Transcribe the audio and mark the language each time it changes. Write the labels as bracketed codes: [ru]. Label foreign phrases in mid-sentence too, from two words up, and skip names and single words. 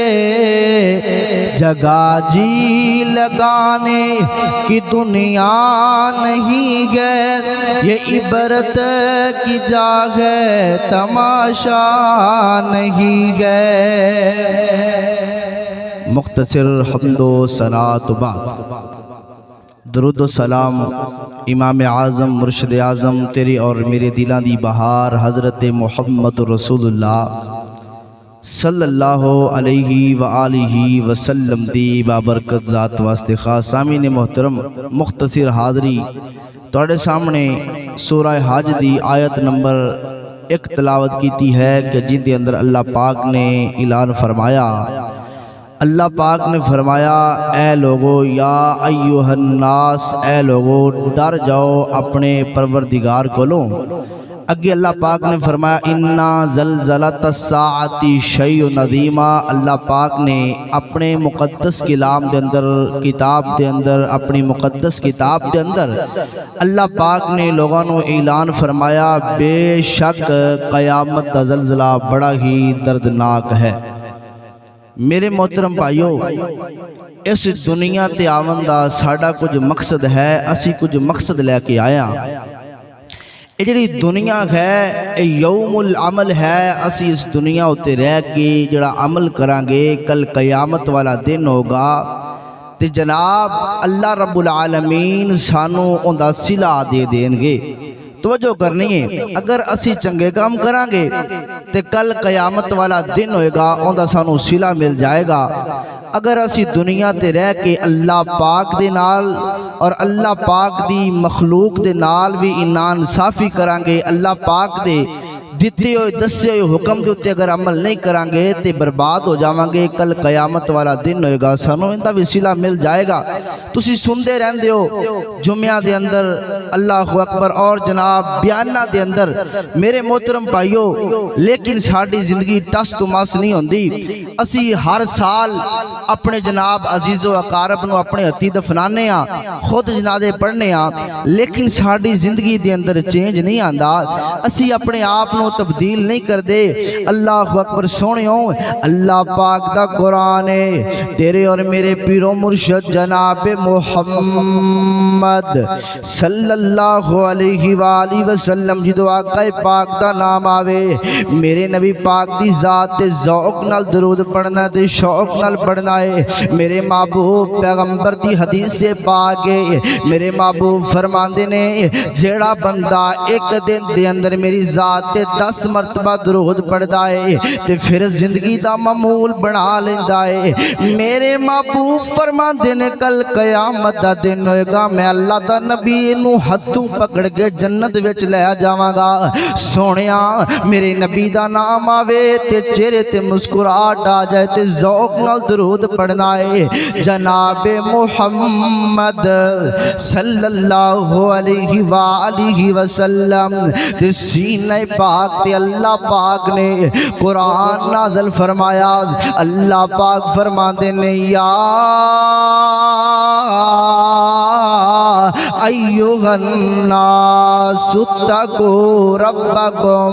[ur] جگہ جی لگانے کی دنیا نہیں ہے، یہ عبرت کی جا ہے تماشا نہیں ہے. [pa] مختصر حمدو صلات بعد درود سلام امام اعظم مرشد اعظم تیری اور میرے دلاں دی بہار حضرت محمد رسول اللہ [ar] صلى الله عليه وآله وسلم [pa] دی بابرکت ذات واسطے خاص. سامعین محترم مختصر حاضری تہاڈے سامنے سورہ حج دی آیت نمبر 1 تلاوت کی ہے کہ جیندے اندر اللہ پاک نے اعلان فرمایا، اللہ پاک نے فرمایا اے لوگو [ar] يا أيها الناس, [pa] اے لوگو ڈر جاؤ اپنے پروردگار کولوں. اگے اللہ پاک نے فرمایا [ar] إن زلزلة الساعة شيء عظيم. [ur] اللہ پاک نے اپنے مقدس کلام کے اندر کتاب کے اندر اپنی مقدس کتاب کے اندر اللہ پاک نے لوگوں کو اعلان فرمایا بے شک قیامت کا زلزلہ بڑا ہی دردناک ہے. [pa] میرے محترم بھائیو، اس دنیا تے آون دا ساڈا کجھ مقصد ہے، اسی کجھ مقصد لے کے آیا. ایہ جیہڑی دنیا ہے [ar] يوم العمل [pa] ہے، اسی اس دنیا اتے رہ کے جیہڑا عمل کراں گے کل قیامت والا دن ہوگا تے جناب اللہ [ar] رب العالمين [pa] سانوں اوہدا صلہ دے دینگے. توجہ کرنی ہے، اگر اسی چنگے کم کراں گے تو کل قیامت والا دن ہوئے گا، اوہدا سانوں صلہ مل جائے گا. اگر اسی دنیا تے رہ کے اللہ پاک دے نال اور اللہ پاک دی مخلوق دے نال وی ناانصافی کراں گے، اللہ پاک دے دتے ہوئے دسے ہوئے حکم کے اتے اگر عمل نہیں کراں گے تو برباد ہو جاواں گے. کل قیامت والا دن ہوئے گا، سانوں ایہدا وی صلہ مل جائے گا. تسی سندے رہندے ہو جمعیاں دے اندر [ar] الله أكبر [pa] اور جناب بیاناں دے اندر میرے محترم بھائیو، لیکن ساڈی زندگی ٹس توں مس نہیں ہوندی. اسی ہر سال اپنے جناب عزیز و اقارب نوں اپنے ہتھیں دفناندے آں، خود جنازے پڑھدے آں، لیکن ساڈی زندگی دے اندر چینج نہیں آندا. اسی اپنے آپ نوں تبدیل نہیں کردے. [ar] الله أكبر [pa] سوہنیو، اللہ پاک دا قرآن ہے تیرے اور میرے پیرو مرشد جناب محمد [ar] صلى الله عليه وسلم [pa] جدوں آقا پاک دا نام آوے، میرے نبی پاک دی ذات تے ذوق نال درود پڑھنا تے شوق نال پڑھنا ہے. میرے محبوب پیغمبر دی حدیث سے پاک ہے، میرے محبوب فرماندے نے جیہڑا بندہ اک دن دے اندر میری ذات تے 10 مرتبہ درود پڑھدا ہے تے فیر زندگی دا معمول بنا لیندا ہے. میرے محبوب فرماندے نے کل قیامت دا دن ہوئے گا، میں اللہ دا نبی نوں ہتھوں پھڑ کے جنت وچ لے جاواں گا. سوہنیا میرے نبی دا نام آوے تے چہرے تے مسکراہٹ آ جائے تے ذوق نال درود پڑھنا ہے جناب محمد [ar] صلى الله عليه وسلم [pa] تے سینے پاک تے اللہ پاک نے قرآن نازل فرمایا. اللہ پاک فرماندے نے [ar] يا أيها الناس اتقوا ربكم.